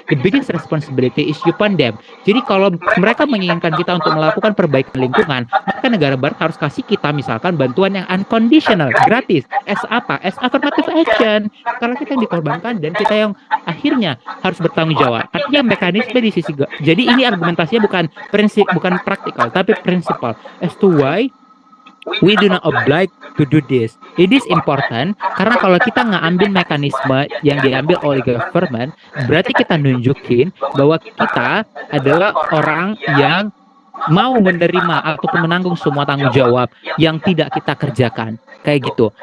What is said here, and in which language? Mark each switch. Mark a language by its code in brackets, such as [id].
[en] The biggest responsibility is upon them. [id] Jadi kalau mereka menginginkan kita untuk melakukan perbaikan lingkungan, maka negara barat harus kasih kita misalkan bantuan yang unconditional, gratis. As apa? [en] As affirmative action. [id] Karena kita yang dikorbankan dan kita yang akhirnya harus bertanggung jawab. Artinya mekanisme di sisi jadi ini argumentasinya bukan prinsip, bukan praktikal, tapi prinsipal. [en] As to why we do not oblige to do this. It is important [id] karena kalau kita nggak ambil mekanisme yang diambil oleh government, berarti kita nunjukin bahwa kita adalah orang yang mau menerima ataupun menanggung semua tanggung jawab yang tidak kita kerjakan. Kayak gitu.